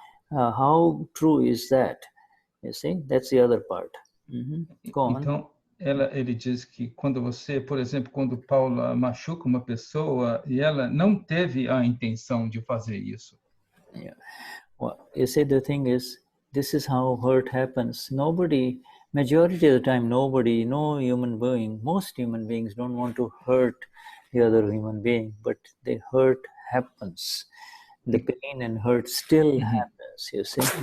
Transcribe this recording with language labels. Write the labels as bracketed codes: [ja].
[en] How true is that? You see, that's the other part. Go on. [pt] Então, ele diz que quando você, por exemplo, quando Paula machuca uma pessoa e ela não teve a intenção de fazer isso. [en] Yeah. Well, you see, the thing is, this is how hurt happens. Majority of the time, no human being, most human beings don't want to hurt the other human being, but the hurt happens. The pain and hurt still happens, you see.